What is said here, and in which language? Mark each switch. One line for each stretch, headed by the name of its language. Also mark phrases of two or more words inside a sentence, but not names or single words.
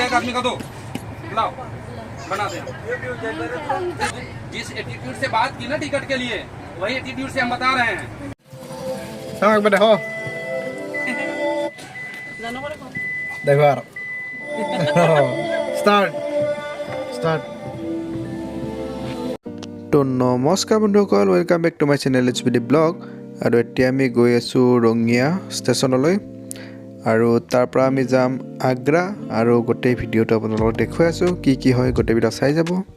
Hindi: एक आदमी का दो, लाओ बना दे। जिस एटीट्यूड से बात की ना टिकट के लिए, वही एटीट्यूड से हम बता रहे हैं। एक बार देखो देखो यार स्टार्ट
Assamese: তো নমস্কাৰ বন্ধুসকল,
English: welcome back to my channel
Assamese: HBD ব্লগ। আৰু এতিয়া আমি গৈ আছোঁ ৰঙিয়া ষ্টেচনলৈ আৰু তাৰ পৰা আমি যাম আগ্ৰা আৰু গোটেই ভিডিঅ'টো আপোনালোকক দেখুৱাই আছোঁ কি কি হয়, গোটেই ভিডিঅ' চাই যাব।